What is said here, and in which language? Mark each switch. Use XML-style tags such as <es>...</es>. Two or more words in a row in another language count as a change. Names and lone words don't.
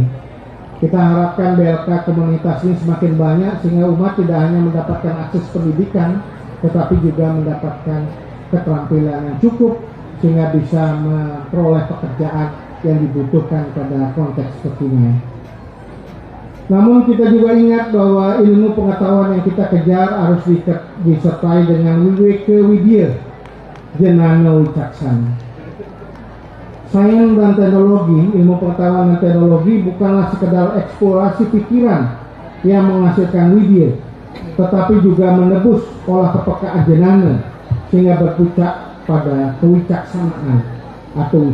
<id>Kita harapkan BLK komunitas ini semakin banyak sehingga umat tidak hanya mendapatkan akses pendidikan, tetapi juga mendapatkan keterampilan yang cukup sehingga bisa memperoleh pekerjaan yang dibutuhkan pada konteks kekinian. Namun kita juga ingat bahwa ilmu pengetahuan yang kita kejar harus disertai dengan</id> <sa>wiweke widya, jenana wicaksana.</sa> <id>Sains dan teknologi, ilmu pengetahuan dan teknologi bukanlah sekedar eksplorasi pikiran yang menghasilkan widya, tetapi juga menebus pola kepekaan jenana sehingga berpuncak pada kewicaksanaan atau wisdom.</id>